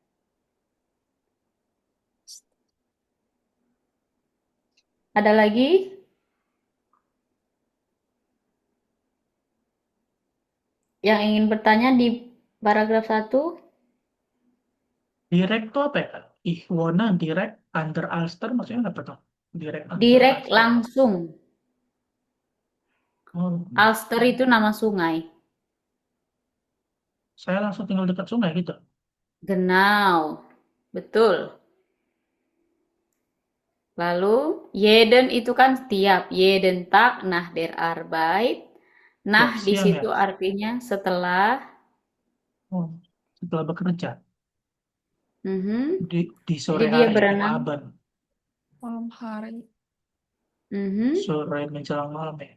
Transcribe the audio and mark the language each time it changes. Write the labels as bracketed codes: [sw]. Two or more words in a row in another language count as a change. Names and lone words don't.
[id] Ada lagi? Yang ingin bertanya di paragraf 1? Direct itu apa ya, Kak? [de] Ich wohne direkt an der Alster, [id] maksudnya apa tuh? Direct [de] an der [id] Direct Alster. langsung. Oh, Alster itu nama sungai. saya langsung tinggal dekat sungai gitu. Genau. Betul. Lalu, jeden itu kan setiap. [de] Jeden Tag nach der Arbeit. [id] Nah, Ya, di siang situ ya? artinya setelah. Oh, setelah bekerja. Mhm. Di sore Jadi dia hari, berenang. Abend. malam hari. Mhm. Sore menjelang malam ya.